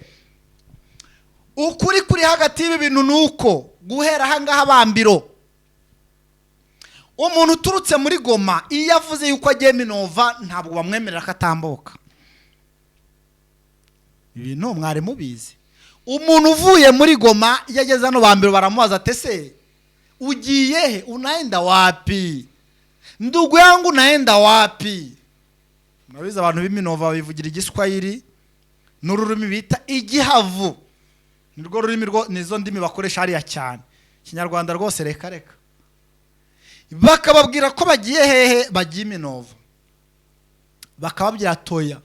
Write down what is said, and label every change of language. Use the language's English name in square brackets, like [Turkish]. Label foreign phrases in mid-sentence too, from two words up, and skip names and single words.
[Kinyarwanda] Ukuri kuri hagati y'ibintu nuko guhera hangaha Bambiro, umuntu uturutse muri Goma iyo yavuze yuko agiye Minova ntabwo bamwemerera katamboka. Ibintu mwari mubizi. Umuntu uvuye muri Goma yageze hano Bambiro baramubaza ati ese ugiye he, [Swahili] unaenda wapi? Ndugu yangu naenda wapi? [Kinyarwanda] Nabiza abantu b'Iminova bivugira igiswahili n'ururimi bita igihavu. Nirwo rurimi nizo ndimi bakoresha hariya cyane. Kinyarwanda rwose reka bakababwira ko bagiye hehe, bagiye Minova. Bakababwira toya.